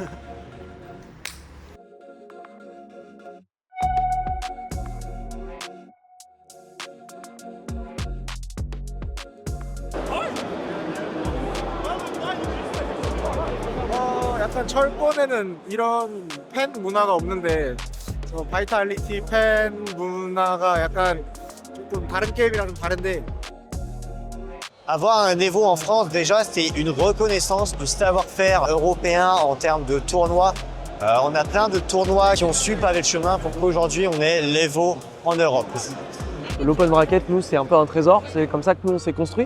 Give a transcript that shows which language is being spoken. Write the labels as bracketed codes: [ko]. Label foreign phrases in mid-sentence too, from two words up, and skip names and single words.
[ko] 약간 철권에는 이런 팬 문화가 없는데 바이탈리티 팬 문화가 약간 조금 다른 게임이랑 좀 다른데. [fr] Avoir un Evo en France, déjà, c'est une reconnaissance du savoir-faire européen en termes de tournois. On a plein de tournois qui ont su paver le chemin pour qu'aujourd'hui, on ait l'Evo en Europe. L' [en] open bracket, [fr] nous, c'est un peu un trésor. C'est comme ça que nous, on s'est construit.